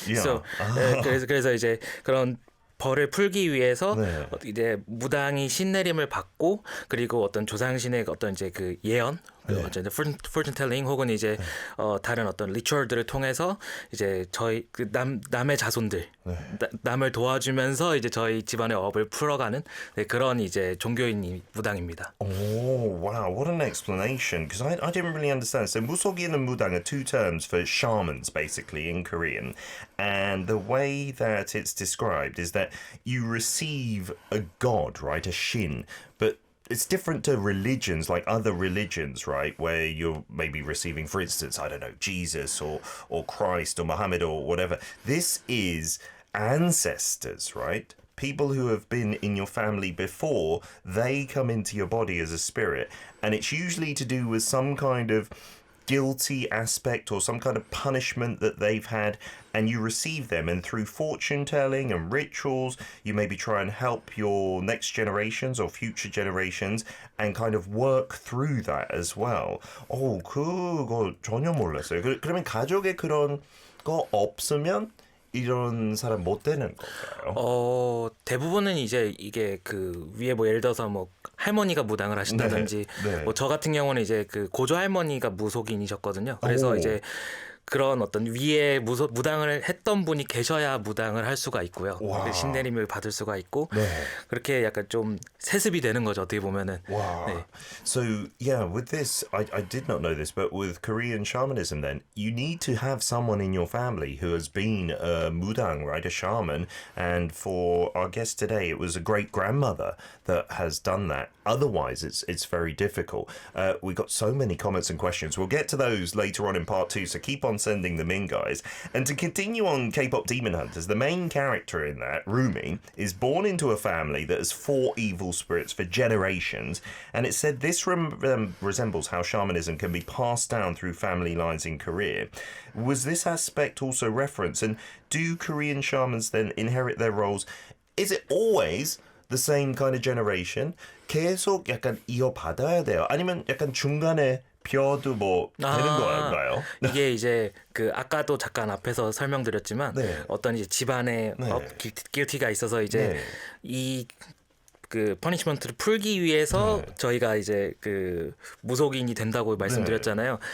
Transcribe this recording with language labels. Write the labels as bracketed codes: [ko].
[ko] So, 그래서 이제 그런 벌을 풀기 위해서 이제 무당이 신내림을 받고, 그리고 어떤 조상신의 어떤 이제 그 예언, fortune telling 혹은 이제 다른 어떤 리추얼들을 통해서 이제 저희 그 남의 자손들 남을 도와주면서 이제 저희 집안의 업을 풀어가는 그런 이제 종교인 무당입니다. [en] Oh, wow, what an explanation, because I didn't really understand. So musogin and mudang are two terms for shamans, basically, in Korean. And the way that it's described is that you receive a god, right, a shin, but it's different to religions, like other religions, right, where you're maybe receiving, for instance, I don't know, Jesus or Christ or Muhammad or whatever. This is ancestors, right? People who have been in your family before, they come into your body as a spirit, and it's usually to do with some kind of guilty aspect or some kind of punishment that they've had, and you receive them, and through fortune telling and rituals you maybe try and help your next generations or future generations and kind of work through that as well. [ko] 그거 전혀 몰랐어요. 그러면 가족에 그런 거 없으면 이런 사람 못 되는 건가요? 대부분은 이제 이게 그 위에 뭐 예를 들어서 뭐 할머니가 무당을 하신다든지 뭐 저 같은 경우는 이제 그 고조 할머니가 무속인이셨거든요. 그래서 이제 그런 어떤 위에 무당을 했던 분이 계셔야 무당을 할 수가 있고요. 와. 신내림을 받을 수가 있고 네. 그렇게 약간 좀 세습이 되는 거죠. 어떻게 보면은. [en] Wow. [ko] 네. [en] So, yeah, with this, I did not know this, but with Korean shamanism, then, you need to have someone in your family who has been a mudang, right? A shaman. And for our guest today, it was a great grandmother that has done that. Otherwise, it's very difficult. We got so many comments and questions. We'll get to those later on in part 2, so keep on sending them in, guys. And to continue on K-pop Demon Hunters, the main character in that, Rumi, is born into a family that has fought evil spirits for generations, and it said this resembles how shamanism can be passed down through family lines in Korea. Was this aspect also referenced? And do Korean shamans then inherit their roles? Is it always the same kind of generation? [ko] 계속 약간 이어받아야 돼요? 아니면 약간 중간에 벼도 뭐 되는 건가요? 이게 이제 그 아까도 잠깐 앞에서 설명드렸지만 네. 어떤 이제 집안에 네. 길티가 있어서 이제 네. 이 그 퍼니시먼트를 풀기 위해서 저희가 이제 그 무속인이 된다고 말씀드렸잖아요.